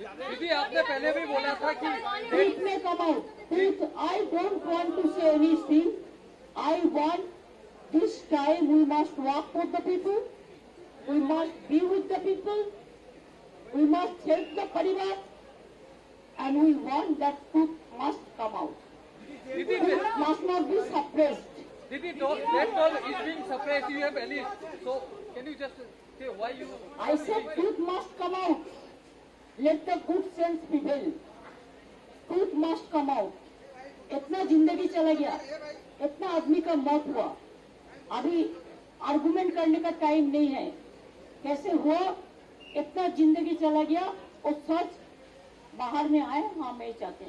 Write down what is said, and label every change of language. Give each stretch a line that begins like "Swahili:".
Hindi: दीदी आपने पहले भी बोला था कि
English: truth may come out. Truth. I don't want to say anything. I want this time we must work for the people. We must be with the people. We must help the parivar, and we want that truth must come out. Truth must not be suppressed. Didi, that all is being suppressed. You have any? So can you just say why you? I said truth must come out. Let the good sense prevail. Truth must come out.
Hindi: इतना जिंदगी चला गया, इतना आदमी का मौत हुआ, अभी आर्गुमेंट करने का टाइम नहीं है। कैसे हुआ? इतना जिंदगी चला गया और सच बाहर में आए, हम नहीं चाहते।